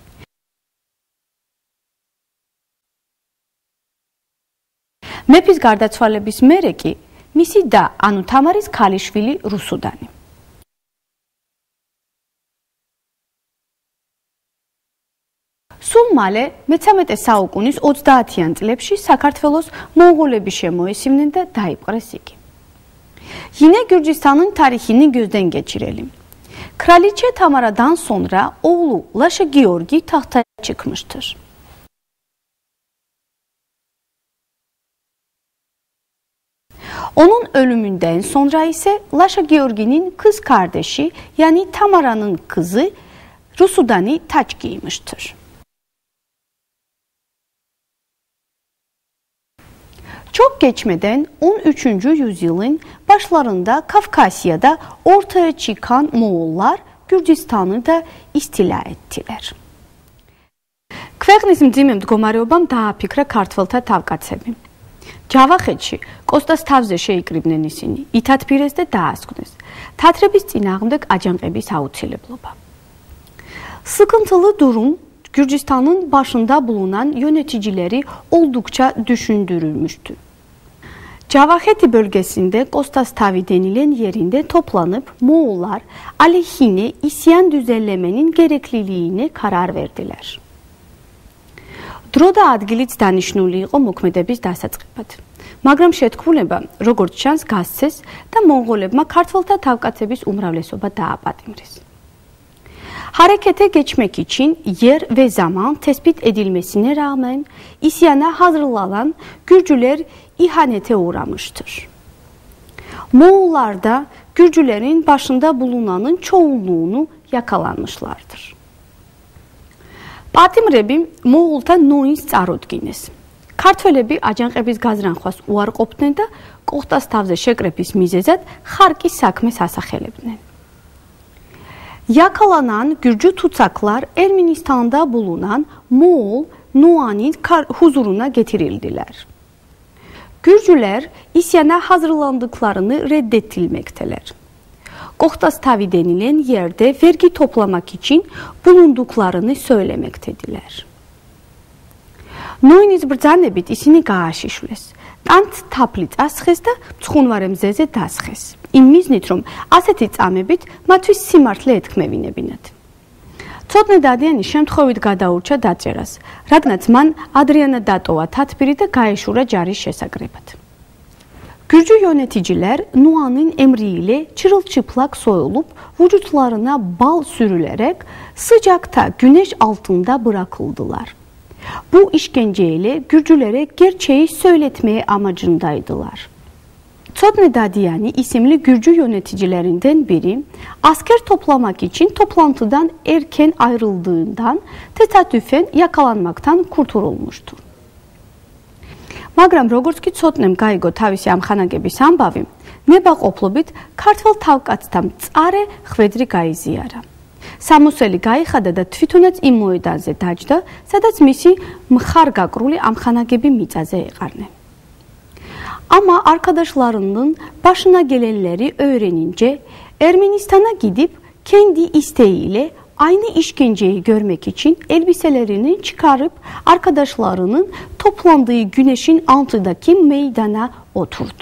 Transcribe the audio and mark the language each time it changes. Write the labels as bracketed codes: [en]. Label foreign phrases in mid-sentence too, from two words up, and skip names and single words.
[ka] მეფის გარდაცვალების მერე კი მისი და, ანუ თამარის ქალიშვილი რუსუდანი. სულ მალე მე-13 საუკუნის 30-იან წლებში საქართველოს მონღოლები შემოესივნენ და დაიპყრეს იგი. [tr] Yine Gürcistan'ın tarihini gözden geçirelim. Kraliçe Tamara'dan sonra oğlu Laşa Georgi tahta çıkmıştır. Onun ölümünden sonra ise Laşa Georgi'nin kız kardeşi yani Tamara'nın kızı Rusudani taç giymiştir. Çok geçmeden 13. yüzyılın başlarında Kafkasya'da ortaya çıkan Moğollar Gürcistan'ı da istila ettiler. [ka] ქვეყნის მძიმე მდგომარეობამ დააფიქრა ქართველთა თავკაცები. ჯავახეთში კოსტას თავზე შეიკრიბნენ ისინი, ითათბირეს და დაასკვნეს. Tatrების წინააღმდეგ აჯანყების აუცილებლობა. [tr] Sıkıntılı durum Gürcistan'ın başında bulunan yöneticileri oldukça düşündürülmüştü. Cavaheti bölgesinde Kostas Tavi denilen yerinde toplanıp Moğollar aleyhine isyan düzenlemenin gerekliliğine karar verdiler. [ka] დროდა ადგილიც დანიშნული იყო მოქმედების დასაწყებად. მაგრამ შეთქმულება, როგორც ჩანს, გასცეს და მონღოლებმა ქართველთა თავკაცების უმრავლესობა დააპატიმრეს. [tr] Harekete geçmek için yer ve zaman tespit edilmesine rağmen isyana hazırlanan Gürcüler ihanete uğramıştır. Moğollar da Gürcülerin başında bulunanın çoğunluğunu yakalanmışlardır. [ka] Պատიმრები მოღოლთა ნოინს წარუდგინეს. ქართველები აჯანყების გაზრანხვას უარყოფდნენ და კოხტას თავზე შეკრების მიზეზად ხარკის საქმეს ასახელებდნენ. [tr] Yakalanan Gürcü tutsaklar Ermenistan'da bulunan Moğol Nuan'ın huzuruna getirildiler. Gürcüler isyana hazırlandıklarını reddedilmekteler. Koxtas Tavi denilen yerde vergi toplamak için bulunduklarını söylemektediler. [ka] Noynis bრძანებით ისინი გააშიშვლეს. ტანთ თაფლი წასხეს და მცხუნვარე მზეზე დასხეს. იმ მიზნით, რომ ასეთი წამებით მათთვის სიმართლე ეთქმევინებინათ. ცოტნე დადიანი შემთხვევით გადაურჩა დაწერას, რადგანაც მან ადრიანა დატოვა თათბირი და გაეშურა ჯარის შესაგრებად. [tr] Gürcü yöneticiler Nuan'ın emriyle çırılçıplak soyulup vücutlarına bal sürülerek sıcakta güneş altında bırakıldılar. Bu işkenceyle Gürcülere gerçeği söyletmeye amacındaydılar. Tsotne Dadiyani isimli Gürcü yöneticilerinden biri asker toplamak için toplantıdan erken ayrıldığından tesadüfen yakalanmaktan kurtulmuştur. [ka] მაგრამ როგორც კი ცოტნემ გაიგო თავისი ამხანაგების ამბავი, ნებაყოფლობით ქართველ თავკაცთა მწარე ხვედრი გაიზიარა. სამოსელი გაიხადა და თვითონაც იმ მოედანზე დაჯდა, სადაც მისი მხარგაკრული amxanagები მიწაზე ეყარნენ. [tr] Ama arkadaşlarının başına gelenleri öğrenince Ermenistan'a gidip kendi isteğiyle aynı işkenceyi görmek için elbiselerini çıkarıp arkadaşlarının toplandığı güneşin altındaki meydana oturdu.